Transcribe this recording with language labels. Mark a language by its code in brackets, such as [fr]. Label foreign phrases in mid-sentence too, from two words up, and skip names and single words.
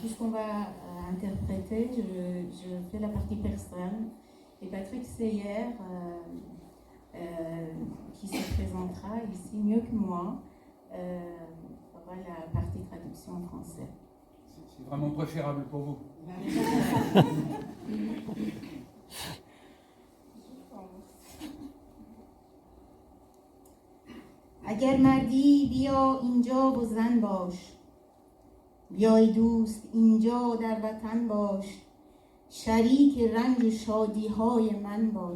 [fr] ce qu'on va interpréter, je fais la partie persane. Et Patrick Seyer, qui se présentera ici mieux que moi, fera la partie traduction en français. C'est vraiment préférable pour vous. [fa] اگر مردی بیا اینجا و زن باش، بیای دوست اینجا در وطن باش، شریک رنج و شادی های من باش.